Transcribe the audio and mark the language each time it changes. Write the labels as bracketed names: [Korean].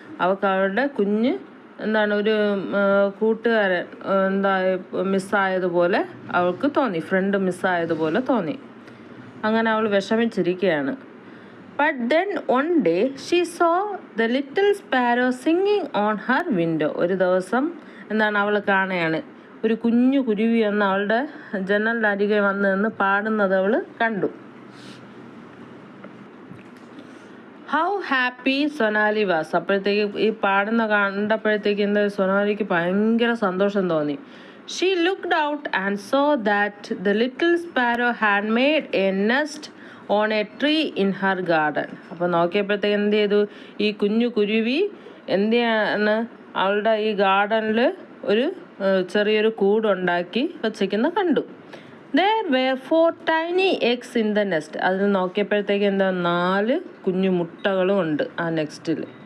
[Malayalam] അവൾക്ക് അവളുടെ കുഞ്ഞ് ഒരു കൂട്ടുകാരൻ മിസ്സായതുപോലെ അവൾക്ക് തോന്നി. ഫ്രണ്ട് മിസ്സായതുപോലെ തോന്നി. അങ്ങനെ അവൾ വിഷമിച്ചിരിക്കുകയാണ്. [English] But then one day she saw the little sparrow singing on her window. [Malayalam] ഒരു ദിവസം അവൾ കാണുകയാണ്, ഒരു കുഞ്ഞു കുരുവി എന്ന് അവളുടെ ജനലിനരികെ വന്ന് നിന്ന് പാടുന്നത് അവൾ കണ്ടു. [English] How happy Sonali was. [Malayalam] അപ്പോഴത്തേക്ക് ഈ പാടുന്ന കണ്ടപ്പോഴത്തേക്ക് സൊനാലിക്ക് ഭയങ്കര സന്തോഷം തോന്നി. [English] She looked out and saw that the little sparrow had made a nest on a tree in her garden. [Malayalam] അപ്പോൾ നോക്കിയപ്പോഴത്തേക്ക് എന്ത് ചെയ്തു? ഈ കുഞ്ഞു കുരുവി എന്തിനാണ് അവളുടെ ഈ ഗാർഡനിൽ ഒരു ചെറിയൊരു കൂടുണ്ടാക്കി വച്ചിരിക്കുന്ന കണ്ടു. [English] There were 4 tiny eggs in the nest. [Malayalam] അതിൽ നോക്കിയപ്പോഴത്തേക്ക് 4 കുഞ്ഞു മുട്ടകളും ഉണ്ട് ആ നെക്സ്റ്റിൽ.